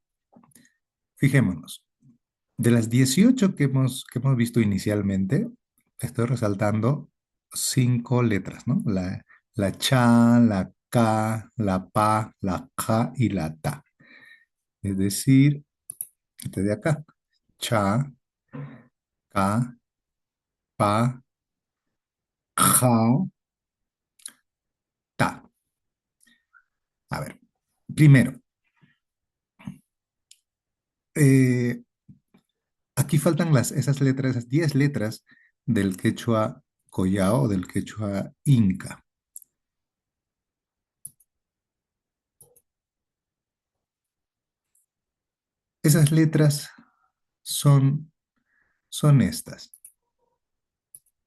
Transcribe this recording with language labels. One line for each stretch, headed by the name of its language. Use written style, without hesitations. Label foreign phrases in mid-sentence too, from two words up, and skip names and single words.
Spanish: Fijémonos, de las 18 que hemos visto inicialmente, estoy resaltando cinco letras, ¿no? La cha, la ka, la pa, la ja y la ta. Es decir, este de acá, cha, ka, pa, ja, ta. A ver, primero, eh, aquí faltan esas letras, esas 10 letras del quechua collao o del quechua inca. Esas letras son, son estas, ¿no?